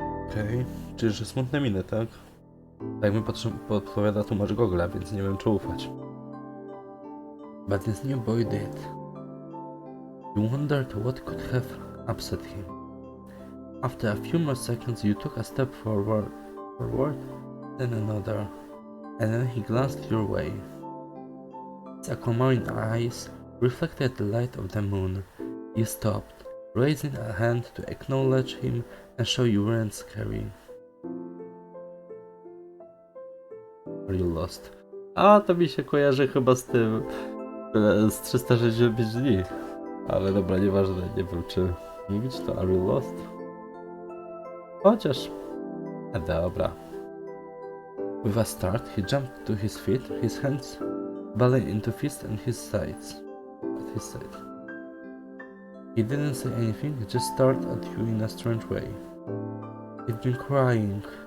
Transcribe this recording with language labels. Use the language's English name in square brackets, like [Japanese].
[Polish] Okej, czyli że smutne miny, tak? Tak mi podpowiada tłumacz Google'a, więc nie wiem czy ufać. [English] But this new boy did. You wondered what could have upset him. After a few more seconds you took a step forward, then another, and then he glanced your way. His aquamarine eyes reflected the light of the moon. You stopped, raising a hand to acknowledge him and show you weren't scary. Are you lost? [Polish] A, to mi się kojarzy chyba z tym, z 365 dni. Ale dobra, nieważne, nie wiem czy mówić to [English] Are you lost? [Polish] Chociaż... dobra. [English] With a start, he jumped to his feet, his hands balling into fists at his side. He didn't say anything, he just stared at you in a strange way. He'd been crying.